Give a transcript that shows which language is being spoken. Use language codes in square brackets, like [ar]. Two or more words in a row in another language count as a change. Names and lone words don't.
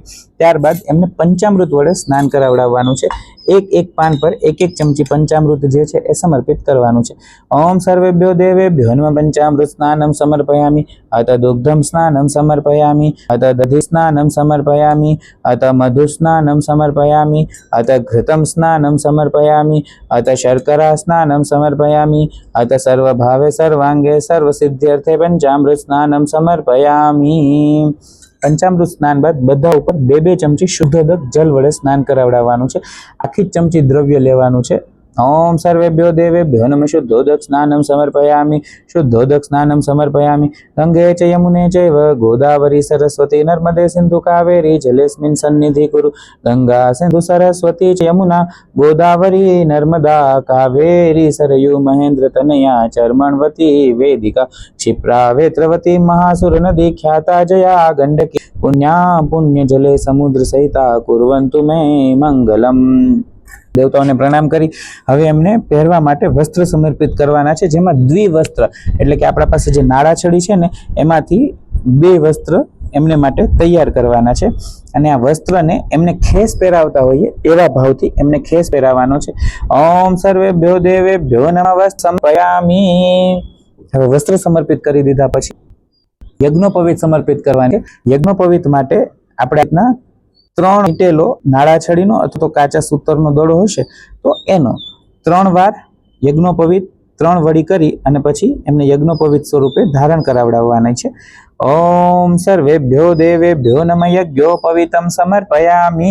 [gu] ત્યારબાદ એમને પંચામૃત વડે સ્નાન કરાવડાવવાનું છે। એક એક પાન પર એક એક ચમચી પંચામૃત જે છે એ સમર્પિત કરવાનું છે। [sa] ओम सर्वेभ्यो देवेभ्यो नमः पंचामृत स्नानम समर्पयामि। अत दुग्धम स्नानम समर्पयामि। अत दधि स्नानम समर्पयामि। अत मधु स्नानं समर्पयामि। अत घृतं स्नानं समर्पयामि। अत शर्करा स्नानं समर्पयामि। अत सर्वभावे सर्वांगे सर्वसिद्ध्यर्थे पंचामृत स्नानं समर्पयामि। [gu] પંચામૃત સ્નાન બાદ બધા ઉપર બે બે ચમચી શુદ્ધોદક જલ વડે સ્નાન કરાવડાવવાનું છે। આખી ચમચી દ્રવ્ય લેવાનું છે। [sa] ओम सर्वेभ्यो देवेभ्यो नमः शुद्धोदक स्नानं समर्पयामि। शुद्धोदक स्नानं समर्पयामि। गंगे च यमुने चैव गोदावरी सरस्वती नर्मदे सिंधु कावेरी जलेस्मिन् सन्निधि कुरु। गंगा सिंधु सरस्वती च यमुना गोदावरी नर्मदा कावेरी सरयू महेंद्र तनया चर्मणवती वेदिका क्षिप्रा वेत्रवती महासुर नदी ख्याता जया गंडकी पुण्या पुण्य जले समुद्र सहिता कुर्वन्तु मे मंगलम। [gu] દેવતાઓ ને પ્રણામ કરી હવે એમને પહેરવા માટે વસ્ત્ર સમર્પિત કરવાના છે, જેમાં દ્વિવસ્ત્ર એટલે કે આપણા પાસે જે નાળાછડી છે ને એમાંથી બે વસ્ત્ર એમને માટે તૈયાર કરવાના છે। અને આ વસ્ત્રને એમને ખેસ પહેરાવતા હોઈએ એવા ભાવથી એમને ખેસ પહેરાવવાનો છે। [sa] ओम सर्वेभ्यो देवेभ्यो नमः वस्त्र समर्पयामि। [gu] હવે વસ્ત્ર સમર્પિત કરી દીધા પછી યજ્ઞોપવીત સમર્પિત કરવાની છે। યજ્ઞોપવીત માટે આપણે રીતના 3 મીટેલો નાળાછડીનો અથવા તો કાચા સૂતરનો દડો હશે તો એનો 3 વાર યજ્ઞોપવિત 3 વડી કરી અને પછી એમને યજ્ઞોપવિત સ્વરૂપે ધારણ કરાવડાવવાના છે। [sa] ओम सर्वेभ्यो देवेभ्यो नमः यज्ञोपवितम समर्पयामि।